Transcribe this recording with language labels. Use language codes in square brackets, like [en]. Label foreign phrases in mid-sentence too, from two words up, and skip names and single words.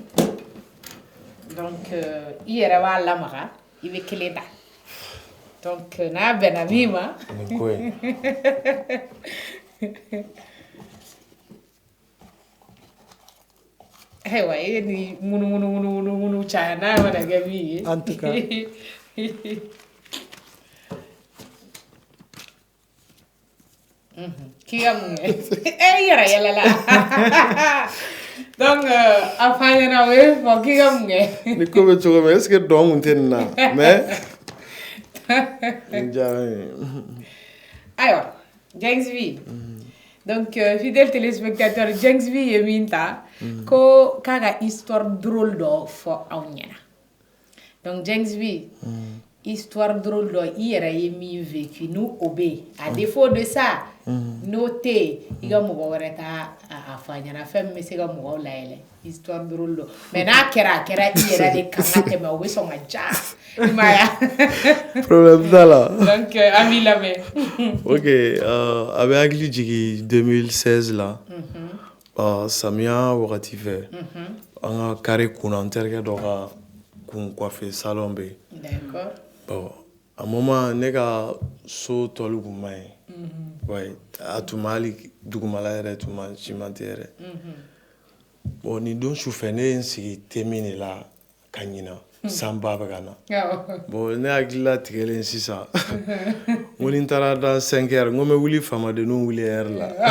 [bm] Donc i yɛrɛ b'a lamaga i bɛ kelen ta. Donc n'a bɛnna min ma. Nin ko in. Ayiwa e ye nin munumunu caya n'a mana kɛ min ye. [fr] En tout cas. [bm] K'i ka mun kɛ? I yɛrɛ yɛlɛla. Donc a fɔ an ɲɛna o ye fɔ k'i ka mun kɛ? Ni ko bɛ cogo min [fr] est ce que [bm] dɔn kun tɛ nin na mais nin diyara n ye. Ayiwa Jengs V. Donc [fr] fidèle téléspectateur [bm] Jengs V ye min ta ko k'a ka [fr] histoire drôle [bm] dɔ fɔ aw ɲɛna. Donc Jengs V [fr] histoire drôle [bm] dɔ i yɛrɛ ye min vécu n'o bɛ yen [fr] à défaut de ça [bm] n'o tɛ yen i ka mɔgɔ wɛrɛ t'a a fɔ a ɲɛna fɛn min bɛ se ka mɔgɔw layɛlɛ [fr] histoire drôle [bm] dɔ mais n'a kɛra a kɛra i yɛrɛ de kan ka tɛmɛ o bɛ sɔn ka ja i ma ye problème t'a la. Donc an b'i lamɛn. Ok a bɛ hakili jigin 2016 la samiya wagati fɛ an ka carré kunna n terikɛ dɔ ka kun [fr] coiffé salon [bm] bɛ yen. D'accord. Bon [fr] à un moment [bm] ne ka so tɔli kun ma ɲi. Ouais a tun ma hali dugumala yɛrɛ tun ma cimenter yɛrɛ. Bon nin don sufɛ ne ye n sigi temi de la ka ɲina sanba bɛ ka na. Bon ne hakili la tigɛlen sisan n ko ni n taara [fr] dans 5 heures [bm] n ko n bɛ wuli faamadenninw wuli heure la.